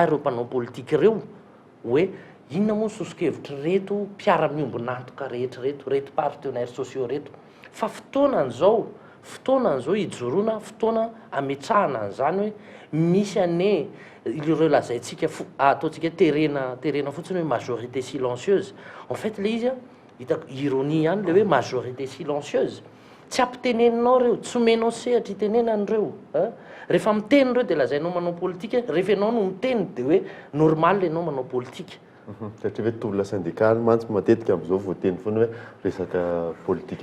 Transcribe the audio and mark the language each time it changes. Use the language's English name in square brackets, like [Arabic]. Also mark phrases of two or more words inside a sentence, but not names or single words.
[Malagasy] ireo mpanao politika ireo hoe inona moa ny sosikevitra reto mpiara-miombonantoka reto [French] partenaires sociaux [Malagasy] reto fa fotoanan'izao hijoroana fotoana ametrahana an'izany hoe misy ane ireo lazaintsika ataontsika terena fotsiny hoe [French] majorité silencieuse en fait [Malagasy] le izy hitako ironie ihany le hoe [French] majorité silencieuse [Malagasy] tsy ampiteneninao reo tsy omenao sehatra itenenan'ireo rehefa miteny reo dia lazainao manao politika rehefa ianao no miteny dia hoe normal ianao manao politika satria hoe tolona syndicale mantsy matetika amin'izao voateny foana hoe resaka politika